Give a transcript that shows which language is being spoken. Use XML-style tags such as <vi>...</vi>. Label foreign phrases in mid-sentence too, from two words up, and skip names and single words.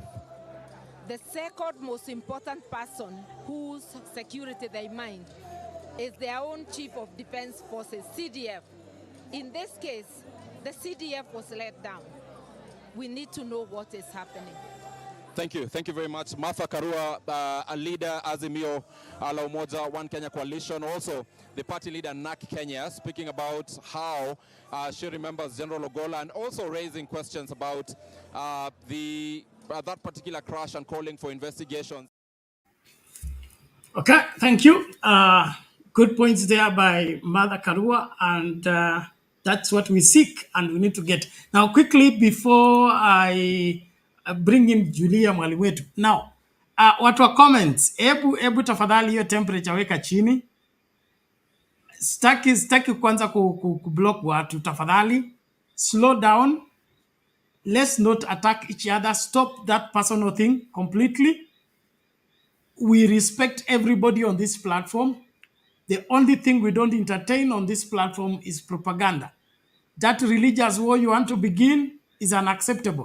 <en>The second most important person whose security they mind is their own Chief of Defense Forces, CDF. In this case, the CDF was let down. We need to know what is happening. Thank you. Thank you very much. Martha Karua, a leader, Azimio la Umoja, One Kenya Coalition, also the party leader, NAK Kenya, speaking about how she remembers General Ogolla and also raising questions about that particular crash and calling for investigations. Okay, thank you. Good points there by Mother Karua, and that's what we seek and we need to get. Now, quickly, before I bring in Julia Mwaliwetu. Now,</en> <sw>watu wa comments, ebu tafadhali hiyo temperature weka chini. Staki kwanza kublock watu, tafadhali.</sw> <en>Slow down. Let's not attack each other. Stop that personal thing completely. We respect everybody on this platform. The only thing we don't entertain on this platform is propaganda. That religious war you want to begin is unacceptable.</en>